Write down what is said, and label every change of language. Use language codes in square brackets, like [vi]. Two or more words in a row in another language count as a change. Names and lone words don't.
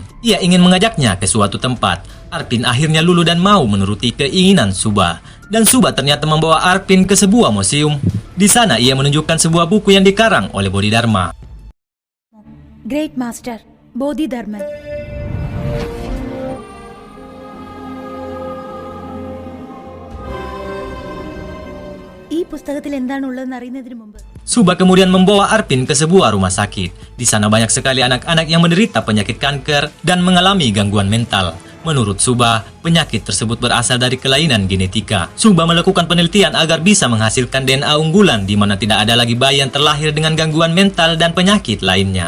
[id] Ia ingin mengajaknya ke suatu tempat. Arpin akhirnya luluh dan mau menuruti keinginan Suba. Dan Suba ternyata membawa Arpin ke sebuah museum. Di sana ia menunjukkan sebuah buku yang dikarang oleh Bodhidharma. [en] Great Master Bodhidharman. [ml] ഈ പുസ്തകത്തിൽ എന്താണുള്ളതെന്ന് അറിയുന്നതിന് മുമ്പ് [id] Suba kemudian membawa Arpin ke sebuah rumah sakit. Di sana banyak sekali anak-anak yang menderita penyakit kanker dan mengalami gangguan mental. Menurut Suba, penyakit tersebut berasal dari kelainan genetika. Suba melakukan penelitian agar bisa menghasilkan DNA unggulan di mana tidak ada lagi bayi yang terlahir dengan gangguan mental dan penyakit lainnya.